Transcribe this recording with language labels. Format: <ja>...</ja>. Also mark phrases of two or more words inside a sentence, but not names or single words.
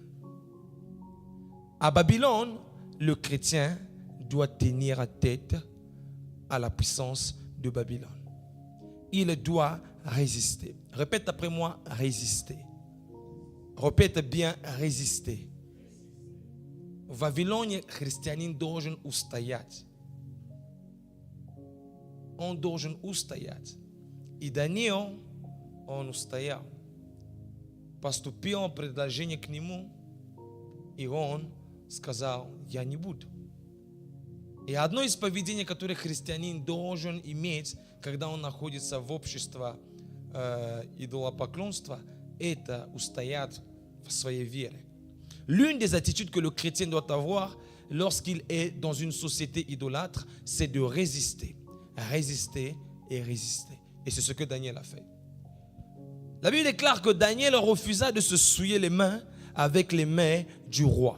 <fr>À Babylone, le chrétien doit tenir tête à la puissance de Babylone. Il doit résister. Répète après moi, résister. Répète bien, résister.</fr> <ru>В Вавилоне христианин должен устоять. Он должен устоять. И Даниил, он устоял. Поступило предложение к нему, и он сказал, я не буду. И одно из поведений, которое христианин должен иметь, когда он находится в обществе идолопоклонства, это устоять в своей вере.</ru> <fr>L'une des attitudes que le chrétien doit avoir lorsqu'il est dans une société idolâtre, c'est de résister. Résister et résister. Et c'est ce que Daniel a fait. La Bible déclare que Daniel refusa de se souiller les mains avec les mains du roi.</fr>